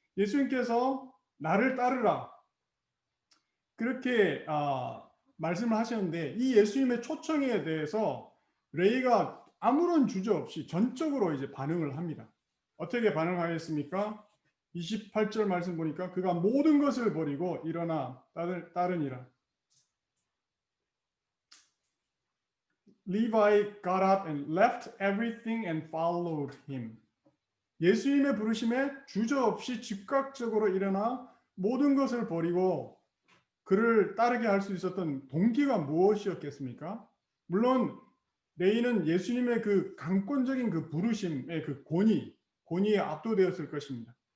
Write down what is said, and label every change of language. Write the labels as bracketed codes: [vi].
[ko] 예수님께서 나를 따르라 그렇게 말씀을 하셨는데 이 예수님의 초청에 대해서 레이가 아무런 주저 없이 전적으로 이제 반응을 합니다. 어떻게 반응하였습니까? 28절 말씀 보니까 그가 모든 것을 버리고 일어나 따르니라. [en] Levi got up and left everything and followed him. [ko] 예수님의 부르심에 주저없이 즉각적으로 일어나 모든 것을 버리고 그를 따르게 할 수 있었던 동기가 무엇이었겠습니까? 물론 레이는 예수님의 그 강권적인 그 부르심의 그 권위에 압도되었을 것입니다.